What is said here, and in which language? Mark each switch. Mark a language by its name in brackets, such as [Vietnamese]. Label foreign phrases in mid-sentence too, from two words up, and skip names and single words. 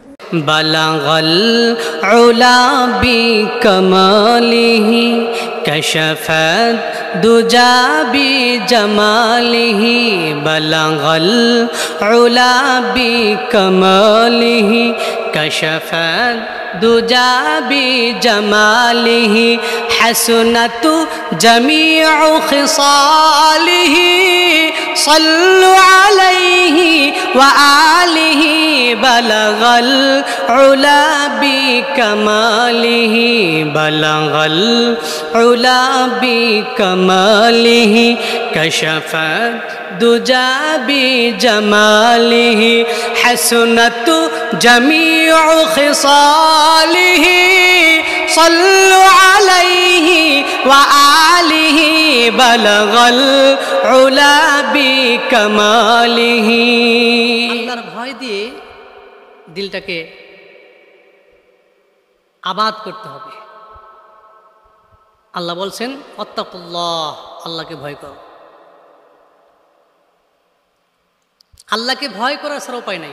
[Arabic] بلغ العلى بكماله كشف الدجى بجماله بلغ العلى بكماله كشف الدجى بجماله حسنت جميع خصاله صلوا عليه وآله بلغ العلى بكماله بلغ العلى بكماله كشف الدجى بجماله حسنت جميع خصاله صلوا عليه وآله بلغ العلى بكماله. [Bangla] আল্লাহর ভয় দিয়ে দিলটাকে আবাদ করতে হবে। আল্লাহ বলছেন আত্তাকুল্লাহ, আল্লাহকে ভয় করো। আল্লাহকে ভয় করার ছাড়া উপায় নাই।